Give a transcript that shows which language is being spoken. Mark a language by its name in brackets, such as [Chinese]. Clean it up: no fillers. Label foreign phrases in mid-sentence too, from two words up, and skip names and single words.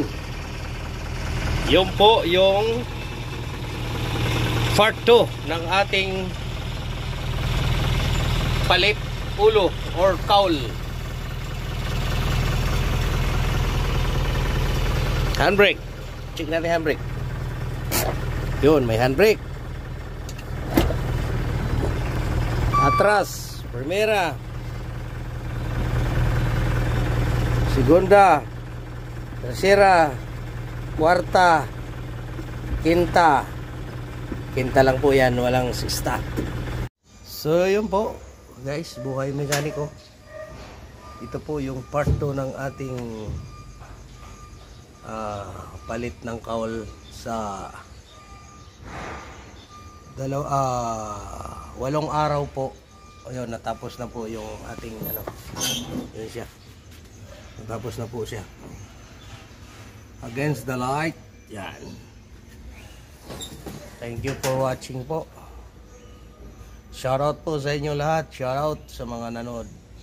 [Filipino] Yun po yung part 2 ng ating palit ulo or cowl. Handbrake. Check natin handbrake. Yun, may handbrake. Atras, [Spanish] primera, segunda, tercera, cuarta, quinta. [Filipino] Quinta lang po yan, walang sista. So yun po guys, Buhay Mekaniko. Ito po yung part 2 ng ating palit ng cowl sa 8 araw po. Ayun, natapos na po yung ating ano. Yun siya. Natapos na po siya. [English] Against the light. Yan. Thank you for watching po. [Filipino] Shoutout po sa inyo lahat. Shoutout sa mga nanood.